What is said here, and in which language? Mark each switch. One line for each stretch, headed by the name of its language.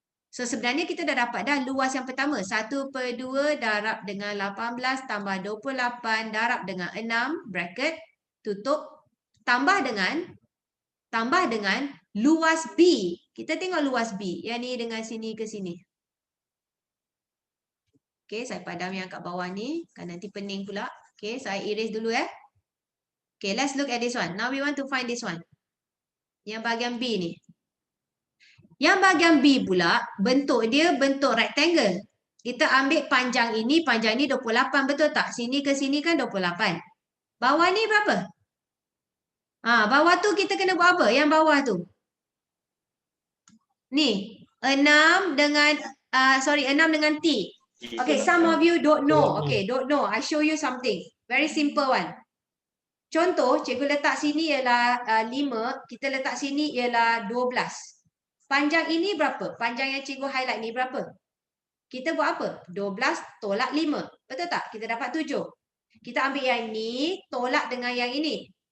Malay: So sebenarnya kita dah dapat dah luas yang pertama. 1/2 darab dengan 18 tambah 28 darab dengan 6 bracket tutup tambah dengan luas B. Kita tengok luas B. Yang ni dengan sini ke sini. Okay, saya padam yang kat bawah ni. Kan nanti pening pula.
English: Okay,
Malay: saya erase dulu
English: Okay, let's look at this one. Now we want to find this one.
Malay: Yang bahagian B ni. Yang bahagian B pula, bentuk dia bentuk rectangle. Kita ambil panjang ini 28, betul tak? Sini ke sini kan 28. Bawah ni berapa? Bawah tu kita kena buat apa? Yang bawah tu. Ni, 6 dengan 6 dengan T.
English: Okay, some of you don't know. Okay, don't know. I show you something. Very simple one.
Malay: Contoh, cikgu letak sini ialah 5, kita letak sini ialah 12. Panjang ini berapa? Panjang yang cikgu highlight ni berapa? Kita buat apa? 12 tolak 5. Betul tak? Kita dapat 7. Kita ambil yang ni, tolak dengan yang ini.